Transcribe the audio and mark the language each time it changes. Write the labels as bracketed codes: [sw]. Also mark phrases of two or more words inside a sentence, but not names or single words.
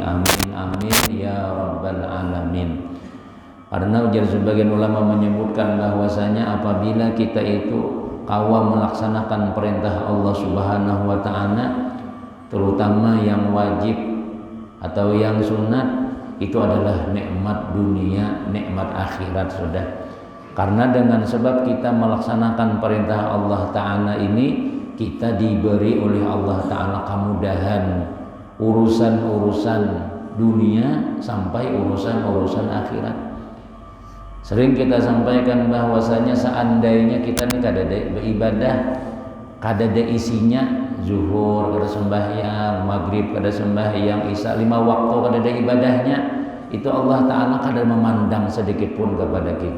[ar] Amin amin ya rabbal alamin. [bjn] Karena sebagian ulama menyebutkan bahwasanya apabila kita itu kawa melaksanakan perintah [ar] Allah Subhanahu wa ta'ala, [bjn] terutama yang wajib atau yang sunat, itu adalah nikmat dunia, nikmat akhirat sudah. [id] Karena dengan sebab kita melaksanakan perintah [ar] Allah ta'ala [id] ini, kita diberi oleh [ar] Allah ta'ala [id] kemudahan urusan-urusan dunia sampai urusan-urusan akhirat. [bjn] Sering kita sampaikan bahwasanya seandainya kita ini kadada beribadah, kadada isinya, zuhur kada sembahyang, maghrib kada sembahyang, isya 5 waktu kadada ibadahnya, itu [ar] Allah ta'ala [bjn] kada memandang sedikit pun kepada kita.